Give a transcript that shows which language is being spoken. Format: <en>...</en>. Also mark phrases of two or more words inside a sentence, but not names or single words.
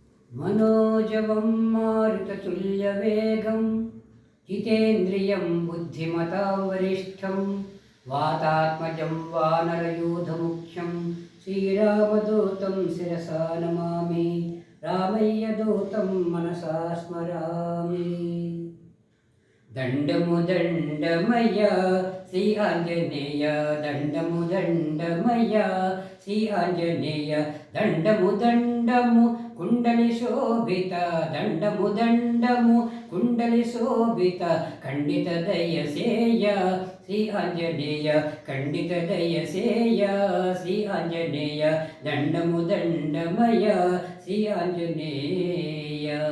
<sa>मनोजवं मारुततुल्यवेगं जितेन्द्रियं बुद्धिमतां वरिष्ठं वातात्मजं वानरयूथमुख्यं श्रीरामदूतं शिरसा नमामि रामय्यदूतं मनसा स्मरामि।</sa> <te>దండము దండమయ్య శ్రీ ఆంజనేయ దండము దండమయ్య శ్రీ ఆంజనేయ దండము దండము కుండలి శోభిత దండము దండము కుండలి శోభిత ఖండిత దయసేయ శ్రీ ఆంజనేయ ఖండిత దయసేయ శ్రీ ఆంజనేయ దండము దండమయ్య శ్రీ ఆంజనేయ</te>